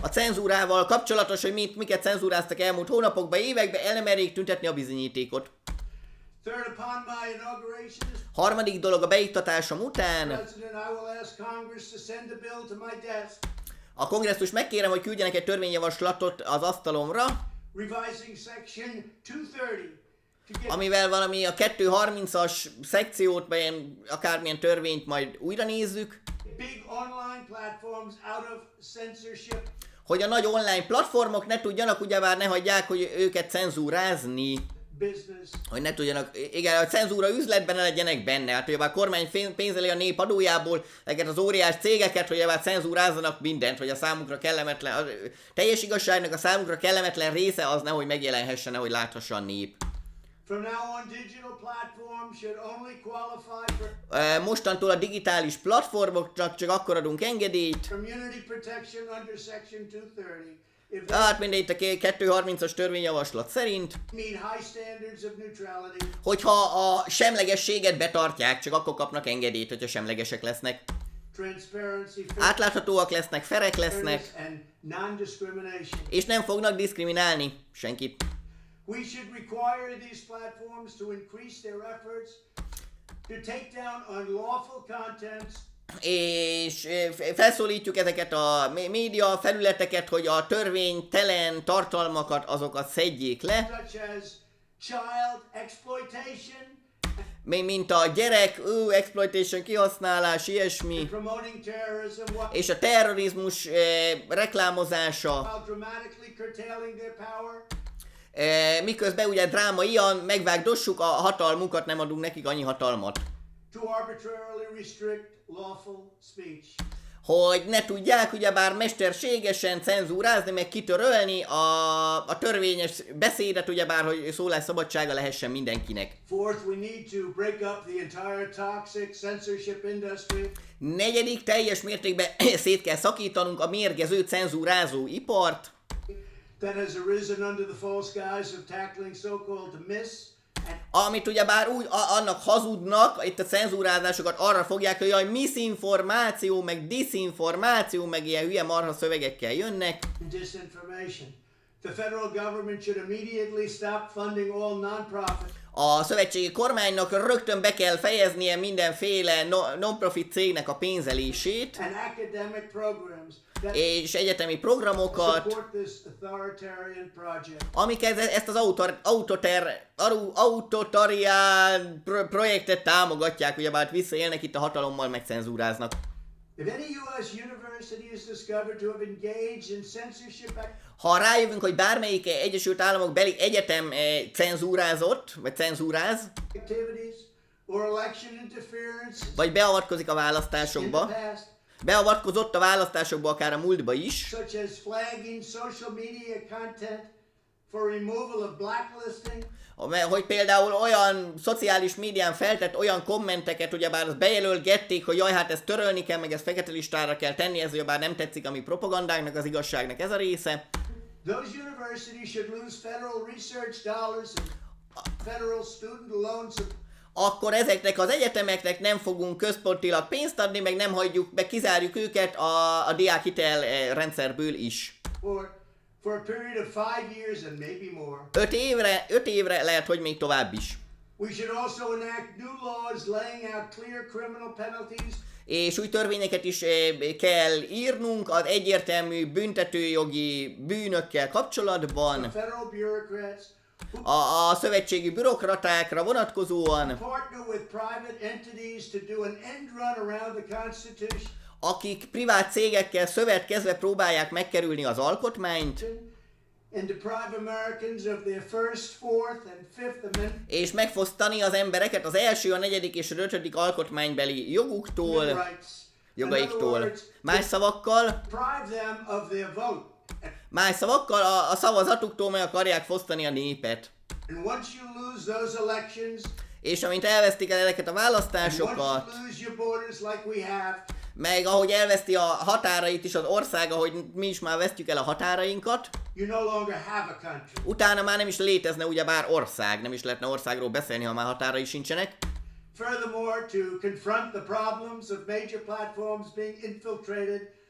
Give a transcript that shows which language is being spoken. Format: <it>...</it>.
<hu>A cenzúrával kapcsolatos, hogy miket cenzúráztak elmúlt hónapokban, években, el nem merjék tüntetni a bizonyítékot.</hu> <en>Third, upon my inauguration as</en> <hu>Harmadik dolog, a beiktatásom után</hu> <en>president, I will ask Congress to send a bill to my desk,</en> <hu>a kongresszus megkérem, hogy küldjenek egy törvényjavaslatot az asztalomra,</hu> <en>revising section 230 to get</en> <hu>amivel valami a 230-as szekciót, vagy akármilyen törvényt majd újra nézzük,</hu> <en>big online platforms out of censorship.</en> <hu>Hogy a nagy online platformok ne tudjanak, ugyebár ne hagyják, hogy őket cenzúrázni.</hu> <en>Business.</en> <hu>Hogy ne tudjanak, igen, a cenzúra üzletben ne legyenek benne. Hát ugyebár a kormány pénzeli a nép adójából ezeket az óriás cégeket, hogy ugyebár cenzúrázzanak mindent, hogy a számukra kellemetlen, a teljes igazságnak a számukra kellemetlen része az nehogy megjelenhessen, nehogy láthassa a nép.</hu> <en>From now on, digital platforms should only qualify for</en> <hu>Mostantól a digitális platformoknak csak akkor adunk engedélyt.</hu> <en>community protection under Section 230 if they</en> <hu>Hát mindegy, a 230-as törvényjavaslat szerint,</hu> <en>meet high standards of neutrality,</en> <hu>hogyha a semlegességet betartják, csak akkor kapnak engedélyt, hogyha semlegesek lesznek.</hu> <en>transparency,</en> <hu>Átláthatóak lesznek, ferek lesznek,</hu> <en>fairness, and non-discrimination.</en> <hu>és nem fognak diszkriminálni senkit.</hu> <en>We should require these platforms to increase their efforts to take down unlawful contents</en> <hu>És felszólítjuk ezeket a média felületeket, hogy a törvénytelen tartalmakat azokat szedjék le,</hu> <en>such as child exploitation</en> <hu>mint a gyerek, exploitation, kihasználás, ilyesmi,</hu> <en>promoting terrorism</en> <hu>és a terrorizmus reklámozása,</hu> <en>while dramatically curtailing their power.</en> <hu>miközben ugye drámaian megvágdossuk a hatalmukat, nem adunk nekik annyi hatalmat.</hu> <en>To arbitrarily restrict lawful speech.</en> <hu>Hogy ne tudják ugyebár mesterségesen cenzúrázni, meg kitörölni a törvényes beszédet, ugyebár, hogy szólásszabadsága lehessen mindenkinek.</hu> <en>Fourth, we need to break up the entire toxic censorship industry.</en> <hu>Negyedik, teljes mértékben szét kell szakítanunk a mérgező cenzúrázó ipart,</hu> <en>That has arisen under the false guise of tackling so-called</en> <hu>amit ugyebár úgy annak hazudnak, itt a cenzúrázásokat arra fogják, hogy jaj, misinformáció, meg diszinformáció, meg ilyen hülye marha szövegekkel jönnek.</hu> <en>disinformation. The federal government should immediately stop funding all non-profit</en> <hu>A szövetségi kormánynak rögtön be kell fejeznie mindenféle non-profit cégnek a pénzelését,</hu> <en>and academic programs that</en> <hu>és egyetemi programokat,</hu> <en>support this authoritarian project.</en> <hu>amik ezt az autoritarián projektet támogatják, ugyebár visszaélnek itt a hatalommal, meg cenzúráznak.</hu> <en>If any U.S. university is discovered to have engaged in censorship</en> <hu>Ha rájövünk, hogy bármelyik Egyesült Államok beli egyetem cenzúrázott, vagy cenzúráz,</hu> <en>activities or election interference</en> <hu>vagy beavatkozik a</hu> <en>in the</en> <hu>választásokba,</hu> <en>past,</en> <hu>beavatkozott a választásokba akár a múltba is,</hu> <en>such as flagging social media content for removal of blacklisting,</en> <hu>hogy például olyan szociális médián feltett olyan kommenteket, ugyebár azt bejelölgették, hogy jaj, hát ezt törölni kell, meg ezt fekete listára kell tenni, ez ugyebár nem tetszik a mi propagandánknak, az igazságnak ez a része.</hu> <en>those universities should lose federal research dollars and federal student loans</en> <hu>Akkor ezeknek az egyetemeknek nem fogunk központilag pénzt adni, meg nem hagyjuk, meg kizárjuk őket a diákhitel rendszerből is.</hu> <en>for a period of 5 years and maybe more.</en> <hu>5 évre, lehet, hogy még tovább is.</hu> <en>We should also enact new laws laying out clear criminal penalties</en> <hu>És új törvényeket is kell írnunk az egyértelmű büntetőjogi bűnökkel kapcsolatban,</hu> <en>federal bureaucrats who</en> <hu>a szövetségi bürokratákra vonatkozóan,</hu> <en>partner with private entities to do an end run around the Constitution</en> <hu>akik privát cégekkel szövetkezve próbálják megkerülni az alkotmányt,</hu> <en>and deprive Americans of their first, fourth, and fifth amendment</en> <hu>és megfosztani az embereket az első, a negyedik és a ötödik alkotmánybeli joguktól,</hu> <en>rights. In other</en> <hu>jogaiktól.</hu> <en>words,</en> <hu>Más szavakkal,</hu> <en>deprive them of their vote.</en> <hu>a szavazatuktól meg akarják fosztani a népet.</hu> <en>And once you lose those elections,</en> <hu>És amint elvesztik el ezeket a</hu> <en>and once</en> <hu>választásokat,</hu> <en>you lose your borders like we have,</en> <hu>meg ahogy elveszti a határait is az ország, ahogy mi is már vesztjük el a határainkat,</hu> <en>you no longer have a country.</en> <hu>utána már nem is létezne ugyebár ország, nem is lehetne országról beszélni, ha már határai sincsenek.</hu> <en>Furthermore, to confront the problems of major platforms being infiltrated,</en>